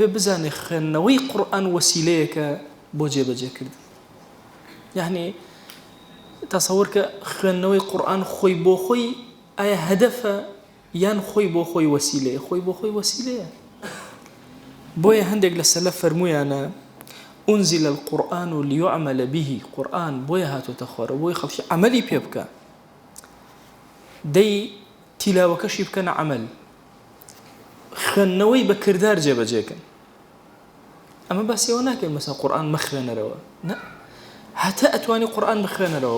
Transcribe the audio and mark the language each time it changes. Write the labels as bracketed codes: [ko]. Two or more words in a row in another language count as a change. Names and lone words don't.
[ckb] بزانێ خوێندنەوەی قورئان وەسیلەیەکە بۆ جێبەجێکردن یعنی تەسەوور کە خوێندنەوەی قورئان خۆی بۆ خۆی ئایا هەدەفە یان خۆی بۆ خۆی وەسیلەیە خۆی بۆ خۆی وەسیلەیە بۆیە هەندێک لە سەلەف فەرموویانە [ar] أنزل القرآن ليعمل به [ckb] قرآن بۆیە هاتوۆتە خوارە بۆی خەڵکی عەمەلی پێ بکە دەی تیلاوەکەشی بکەنە عەمەل خوێندنەوەی بە کردار جێبەجێکن ئەمە باسیەوە ناکەین مەسەڵەن قورئان مەخوێنەرەوە نە هەتا ئەتوانی قورئان بخوێنەرەوە